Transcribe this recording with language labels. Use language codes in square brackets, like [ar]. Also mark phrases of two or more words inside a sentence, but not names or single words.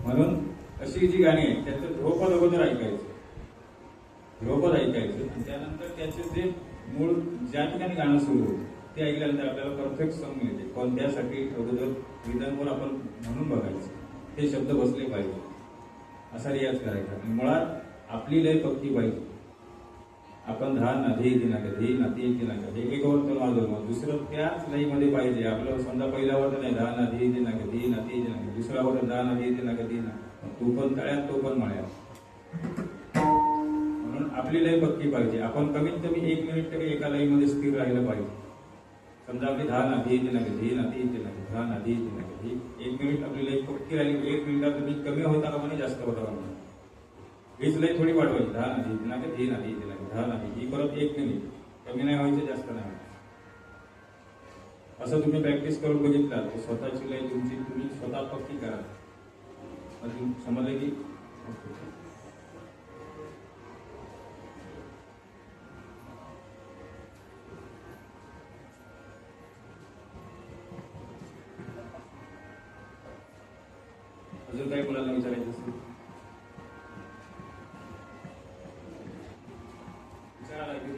[mr] म्हणून अशी जी गाणी आहेत त्याचं ध्रुवपद अगोदर ऐकायचं, ध्रुवपद ऐकायचं आणि त्यानंतर त्याचे जे मूळ ज्या ठिकाणी गाणं सुरू होतं ते ऐकल्यानंतर आपल्याला परफेक्ट सम मिळते. पण त्यासाठी अगोदर रिदमवर आपण म्हणून बघायचं, ते शब्द बसले पाहिजे, असा रियाज करायचा. आणि मुळात आपली लय पक्की पाहिजे. आपण धा ना धे दिना धी ना ती दिना हे एक वर्तन वाजवलं, दुसरं त्याच लईमध्ये पाहिजे. आपलं समजा पहिला वर्तन आहे धा ना धी दिना धी ना ती दिना, दुसरा वर्तन धा ना धी दिना धी ना, तू पण तळ्यात तो पण मळ्यात. म्हणून आपली लय पक्की पाहिजे. आपण कमीत कमी 1 मिनिट तरी एका लईमध्ये स्थिर राहिलं पाहिजे. समजा आपली धा ना धी दिना धी ना ती दिना धा ना धी दिना धी, 1 मिनिट आपली लई पक्की राहिली. 1 मिनिटात तुम्ही कमी होता का म्हणे जास्त होता का म्हणे, हीच लई थोडी वाढवायची. धा ना धी दिना धी ना ती दिना धा ना धी, ही परत 1 मिनिट, कमी नाही व्हायचं जास्त नाही. असं तुम्ही प्रॅक्टिस करून बघितला तर स्वतःची लय तुमची तुम्ही स्वतः पक्की करा. अजून समजलं की अजून काही मुलांना विचारायचं असेल विचारायला लागेल.